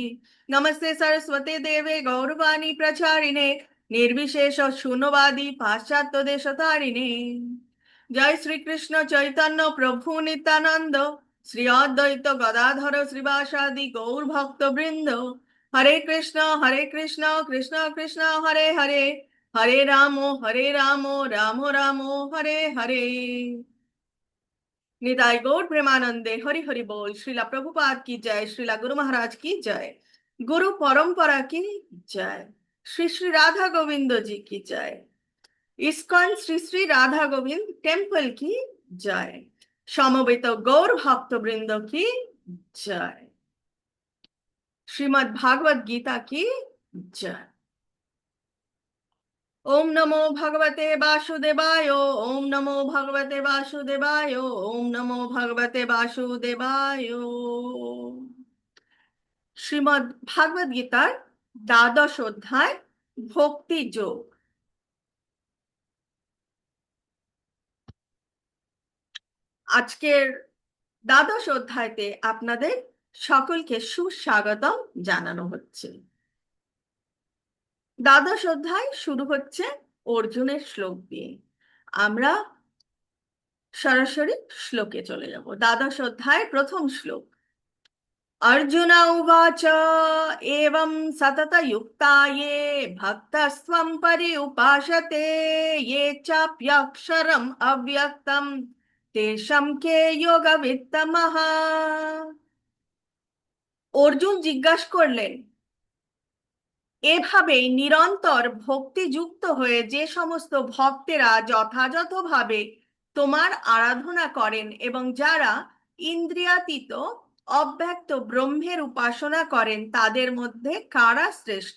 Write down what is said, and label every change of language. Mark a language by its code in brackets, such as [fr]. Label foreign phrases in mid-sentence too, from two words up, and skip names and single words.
[sa] नमस्ते सरस्वती देवे गौरवाणी प्रचारिणे निर्विशेष शून्यवादी पाश्चात्य देशतारिणे। जय श्री कृष्ण चैतन्य प्रभु नित्यानंद श्री अद्वैत गदाधर श्रीवासादि गौर भक्त वृंद। हरे कृष्ण कृष्ण कृष्ण हरे हरे हरे राम राम राम हरे हरे। [bn] নিতাই গৌর প্রেমানন্দে হরি হরি বোল। [hi] श्रीला प्रभुपाद की जय, श्रीला गुरु महाराज की जय, गुरु परंपरा की जय, श्री श्री राधा गोविंद जी की जय, इस्कॉन श्री श्री राधा गोविंद टेम्पल की जय, समवेत गौर भक्त वृंद की जय, श्रीमद् भागवत गीता की जय। [sa] ओम नमो भगवते वासुदेवाय, ओम नमो भगवते वासुदेवाय, ओम नमो भगवते वासुदेवाय। [bn] শ্রীমদ্ ভাগবত গীতার দ্বাদশ অধ্যায় ভক্তি যোগ। আজকের দ্বাদশ অধ্যায়তে আপনাদের সকলকে সুস্বাগতম জানানো হচ্ছে। দ্বাদশ অধ্যায় শুরু হচ্ছে অর্জুনের শ্লোক দিয়ে। আমরা সরাসরি শ্লোকে চলে যাব। দ্বাদশ অধ্যায় প্রথম শ্লোক। [sa] अर्जुन उवाच एवं सततयुक्ता ये भक्तस्त्वं पर्युपासते ये चाप्यक्षरम् अव्यक्तं तेषां के योगवित्तमः। [bn] অর্জুন জিজ্ঞাসা করলেন, এভাবেই নিরন্তর ভক্তিযুক্ত হয়ে যে সমস্ত ভক্তেরা যথাযথভাবে তোমার আরাধনা করেন এবং যারা ইন্দ্রিয়াতীত অব্যক্ত ব্রহ্মের উপাসনা করেন তাদের মধ্যে কারা শ্রেষ্ঠ।